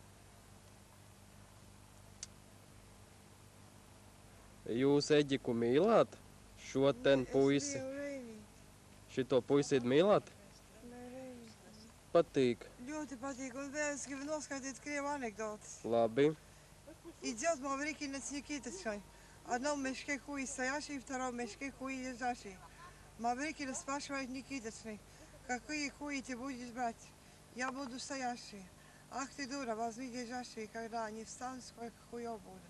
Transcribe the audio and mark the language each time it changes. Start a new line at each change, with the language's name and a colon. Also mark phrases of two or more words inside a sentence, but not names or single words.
Latvian: Jūs Eģiku mīlāt? Šo ten puisi. Šito puisīt mīlāt? Patīk. Ļoti patīk, un vēl es gribu noskaidīt krievu anekdotas. Labi.
Russian: Идет Маврикий на Никитичай. В одном мешке хуй стоящий, в втором мешке хуй лежащий. Маврикий спрашивает Никитичный, какие хуи ты будешь брать? Я буду стоящий. Ах ты дура, возьми лежащий, когда они встанут, сколько хуев будет.